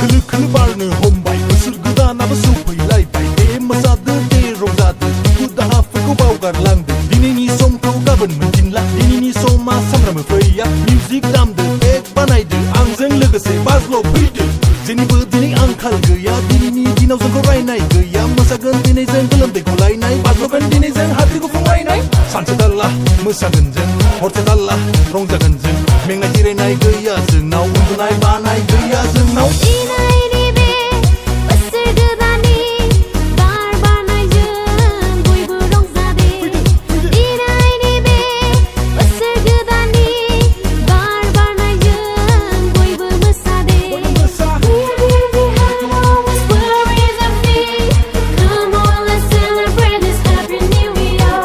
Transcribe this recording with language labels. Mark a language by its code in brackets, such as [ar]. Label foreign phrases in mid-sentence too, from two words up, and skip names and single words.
[brx] खोलो बारनो हमबाय बोसोर गोदानाबो सौफैलायबाय दे मोसादो दे रंजादो दुखु दाहाफोरखौ बावगारलांदो दिनैनि समखौ गाबोन मोनफिनला दिनैनि समा सानफ्रामबो फैया मिउजिक दामदो बेग बानायदो आंजों लोगोसे बाज्ल' फैदो जेनिबो दिनै आंखाल गैया दिनैनि दिनाव जोंखौ रायनाय गैया मोसागोन दिनै जों गोलोमदैखौ लायनाय बाज्ल'गोन दिनै जों हाद्रि गुफुं लायनाय सानसे थाल्ला मोसागोन जों हरसे थाल्ला रंजागोन जों मेंनाय जिरायनाय गैया जोंनाव उन्दुनाय बानाय गैया जोंनाव दिनैनि बे बोसोर गोदाननि बार बारनायजों बयबो रंजादे दिनैनि बे बोसोर गोदाननि बार बारनायजों बयबो मोसादे [en] Come on, let's celebrate this happy new year.